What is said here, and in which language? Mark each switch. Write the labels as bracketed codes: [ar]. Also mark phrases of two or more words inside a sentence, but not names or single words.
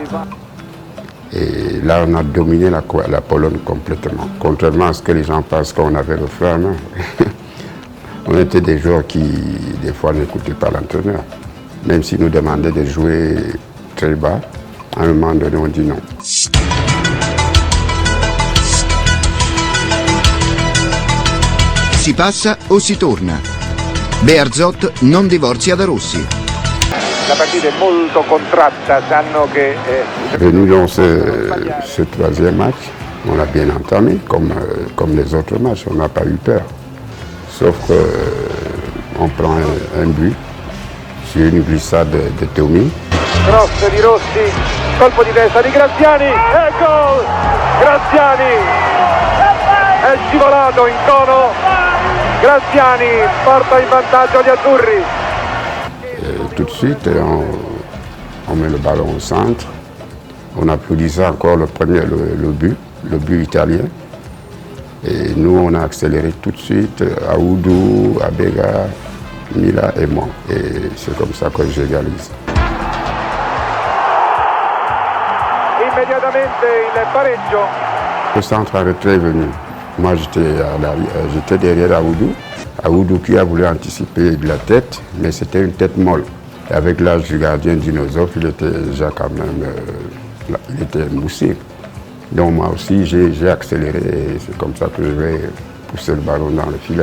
[fr] Et là, on a dominé la Pologne complètement. Contrairement à ce que les gens pensent qu'on avait le frein à main. On était des joueurs qui, des fois, n'écoutaient pas l'entraîneur. Même s'il nous demandait de jouer très bas, à un moment donné, on dit non. [it] Si passa o si torna. Bearzot non divorzia da Rossi. La partita è molto contratta, sanno che... [fr] Et nous, dans ce troisième match, on l'a bien entamé, comme les autres matchs, on n'a pas eu peur. Sauf qu'on prend un but sur une glissade de Tommy. [it] Cross di Rossi, colpo di testa di Graziani, e gol! Graziani! è scivolato in cono, Graziani porta in vantaggio gli azzurri. [fr] Et tout de suite, on met le ballon au centre. On applaudissait encore le but italien. Et nous, on a accéléré tout de suite, Aoudou, Abega, Mila et moi. Et c'est comme ça que j'égalise. [it] Immediatamente il pareggio. [fr] Le centre en retrait est venu. Moi, j'étais derrière Aoudou. Aoudou qui a voulu anticiper de la tête, mais c'était une tête molle. Et avec l'âge du gardien Dinosaure, il était déjà quand même il était moussé. Donc moi aussi, j'ai accéléré et c'est comme ça que je vais pousser le ballon dans le filet.